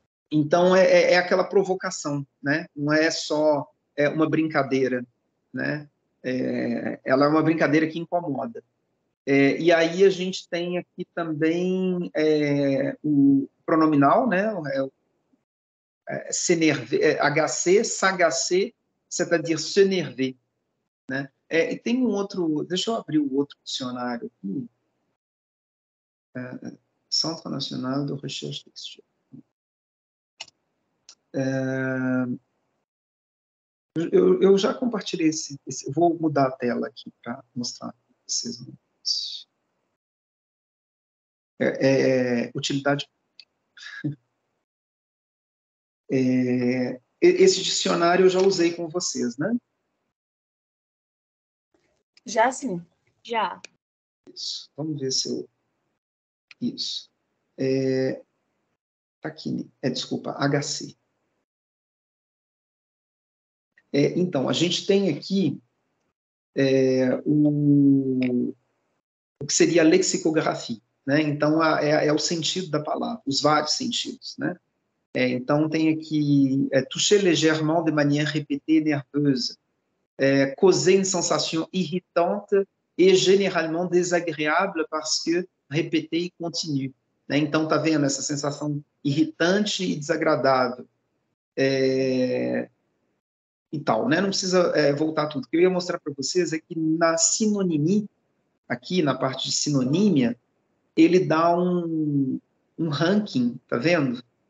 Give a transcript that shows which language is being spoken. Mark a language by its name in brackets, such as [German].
[Portuguese] Então, é aquela provocação, né? Não é só uma brincadeira, né? Ela é uma brincadeira que incomoda. E aí a gente tem aqui também o pronominal, né? [French] S'énerver, HC, s'agacer, c'est-à-dire s'énerver, né? [Portuguese] E tem um outro, deixa eu abrir o outro dicionário aqui, Centre National de Recherche Textuelle. Eu já compartilhei eu vou mudar a tela aqui para mostrar para vocês. Utilidade. Esse dicionário eu já usei com vocês, né? Já sim. Já. Isso. Vamos ver se eu... Isso. Tá aqui. Desculpa, HC. Então, a gente tem aqui o que seria a lexicografia, né? Então, é o sentido da palavra, os vários sentidos, né? Então, tem aqui [French] toucher légèrement de manière répétée nerveuse, causer une sensation irritante et généralement désagréable parce que répétée e continue. [Portuguese] Né? Então, tá vendo essa sensação irritante e desagradável. E tal, né? Não precisa voltar tudo. O que eu ia mostrar para vocês é que na sinonimia, aqui na parte de sinonímia, ele dá um ranking, tá vendo?